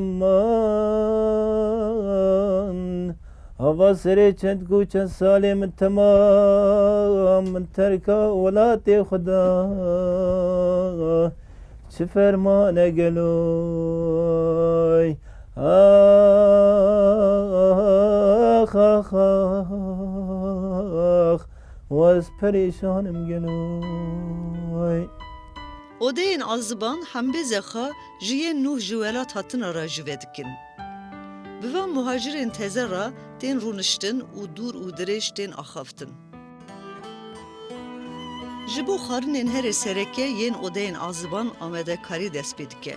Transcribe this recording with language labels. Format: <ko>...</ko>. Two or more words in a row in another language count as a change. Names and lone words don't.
<ku>يمان هوا سري چند کو چند سالم تمام من ترکا ولات خدا چه فرمانه گلوی آخ آخ آخ واز پریشانم گلوی Odeyên aziban hembêze xwe ji yên nûh ji welat hatin ra jî vedikin. Bi van muhacirên teze ra tên rûniştin û dûr û dirêj tên axaftin. Ji bo xwarinên herê sereke yên odeyên aziban amedekarî dest pê dike.</ku>